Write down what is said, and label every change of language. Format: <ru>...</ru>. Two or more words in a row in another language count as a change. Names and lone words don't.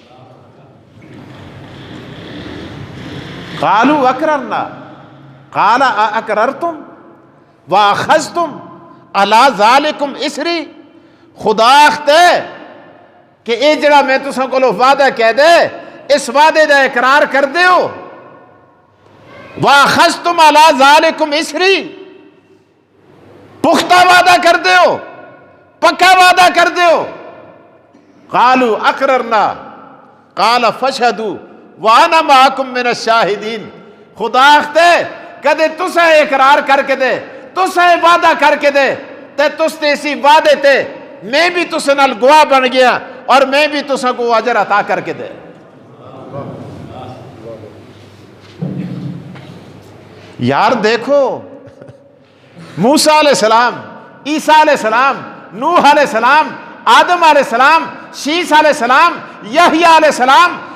<ar>قالوا اقررنا قال اقررتم واخذتم علی ذالکم اسری،</ar> <pa>خدا اختے کہ اے جڑا میں تساں کولو وعدہ کہہ دے اس وعدے دا اقرار کر دیو،</pa> <ar>واخذتم علی ذالکم اسری،</ar> <pa>پختہ وعدہ کر دیو، پکا وعدہ کر دیو۔</pa> <ar>قالوا اقررنا قال فاشهدوا وانا معکم من الشاہدین،</ar> <pa>خدا اختے کدے تساں اقرار کر کے دے، تساں وعدہ کر کے دے تے تس تے اسی وعدے تے میں بھی تساں نال گواہ بن گیا اور میں بھی تساں کو اجر عطا کر کے دے۔</pa> <ur>یار دیکھو، موسیٰ علیہ السلام، عیسیٰ علیہ السلام، نوح علیہ السلام، آدم علیہ السلام، شیس علیہ السلام، یحییٰ علیہ السلام،</ur>